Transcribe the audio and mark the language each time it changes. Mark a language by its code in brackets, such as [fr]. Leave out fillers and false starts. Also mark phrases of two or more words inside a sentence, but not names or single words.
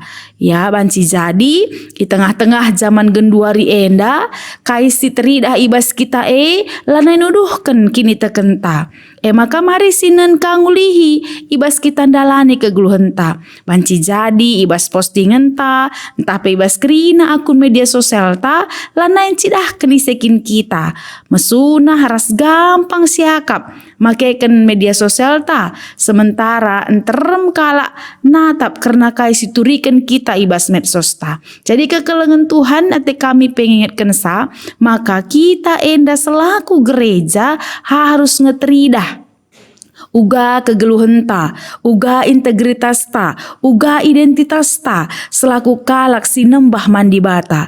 [btx] Ya banci jadi di tengah-tengah zaman genduari enda kaisi teridah ibas kita lanai nuduhken kini tekenta. Maka mari sinan kangulihi ibas kita dalani kegeluhan ta. Banci jadi ibas postingan ta entah pe ibas kerina [id] akun media sosial [btx] ta lanai cidah kenisekin kita. Mesuna haras gampang siakap makaikan media sosial ta sementara enterem kalak natap karena kaisi turikan kita ibas medsos ta. Jadi kekelengan Tuhan ate kami pengingatkan sa maka kita enda [id] selaku gereja harus [btx] ngeteridah uga kegeluhan ta, uga integritas ta, uga identitas ta selaku kalak sinembah mandi bata.